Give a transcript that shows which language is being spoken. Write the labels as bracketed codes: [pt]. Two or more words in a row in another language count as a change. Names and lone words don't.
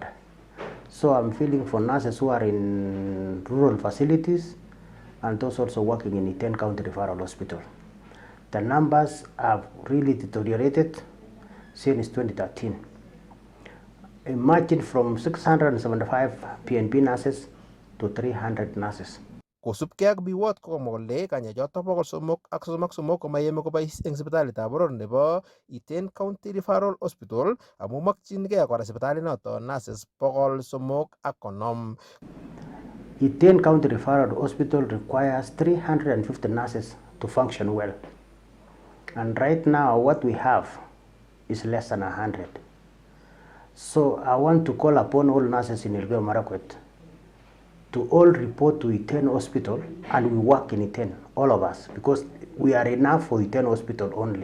[en] So I'm feeling for nurses who are in rural facilities and those also working in Iten County Referral Hospital. The numbers have really deteriorated since 2013. Imagine from 675 PNP nurses to 300 nurses. [kln] Kosubkei ak biwot kokomwa kole kanyoichoto 333 komayeme kobois eng sipitalitab boror nebo Iten County Referral Hospital amu mokyingei kora sipitalinoto nurses 350. [en] Iten County Referral Hospital requires 350 nurses to function well. And right now what we have is less than 100. So I want to call upon all nurses in Elgeyo Marakwet to all report to Iten Hospital, and we work in Iten, all of us, because we are enough for Iten Hospital only.